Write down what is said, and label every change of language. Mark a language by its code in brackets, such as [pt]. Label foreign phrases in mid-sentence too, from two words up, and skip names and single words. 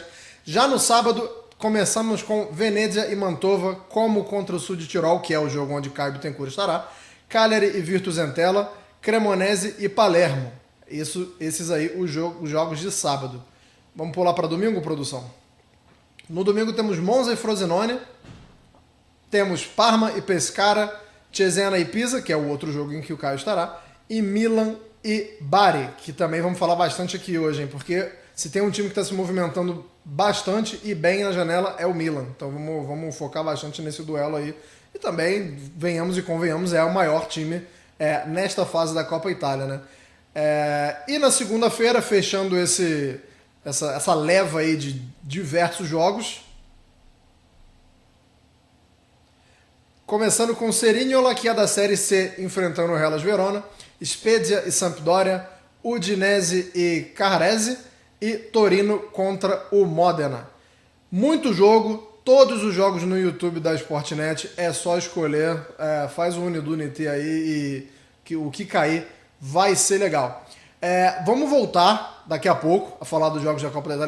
[pt] Já no sábado, começamos com Venezia e Mantova, como contra o Sul de Tirol, que é o jogo onde Caio Bittencourt estará, Cagliari e Virtus Entella, Cremonese e Palermo. Esses aí, os jogos de sábado. Vamos pular para domingo, produção? No domingo temos Monza e Frosinone, temos Parma e Pescara, Cesena e Pisa, que é o outro jogo em que o Caio estará, e Milan e Bari, que também vamos falar bastante aqui hoje, hein? Porque se tem um time que está se movimentando bastante e bem na janela é o Milan. Então vamos focar bastante nesse duelo aí. E também, venhamos e convenhamos, é o maior time nesta fase da Copa Itália, né? E na segunda-feira, fechando essa leva aí de diversos jogos. Começando com Cerignola, que é da Série C, enfrentando o Hellas Verona, Spezia e Sampdoria, Udinese e Carrese e Torino contra o Modena. Muito jogo, todos os jogos no YouTube da Sportnet, é só escolher, faz o Unidunity aí e o que cair vai ser legal. Vamos voltar daqui a pouco a falar dos jogos da Copa da Itália.